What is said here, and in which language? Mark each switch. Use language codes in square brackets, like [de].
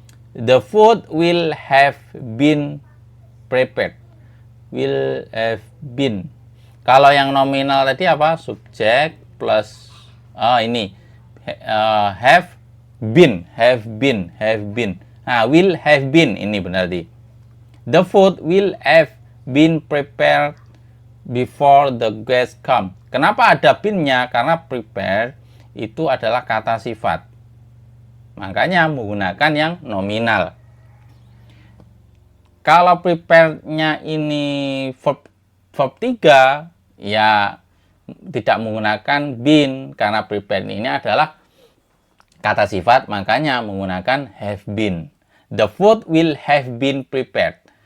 [en] The food will have been prepared. Will have been. [id] Kalau yang nominal tadi apa? Subjek plus ini [en] have been. [id] Nah, [en] will have been [id] ini benar di. [en] The food will have been prepared before the guest come. [id] Kenapa ada been-nya? Karena prepare itu adalah kata sifat. Makanya menggunakan yang nominal. Kalau prepare-nya ini verb 3, ya tidak menggunakan been, karena prepare ini adalah kata sifat, makanya menggunakan [en] have been. The food will have been prepared.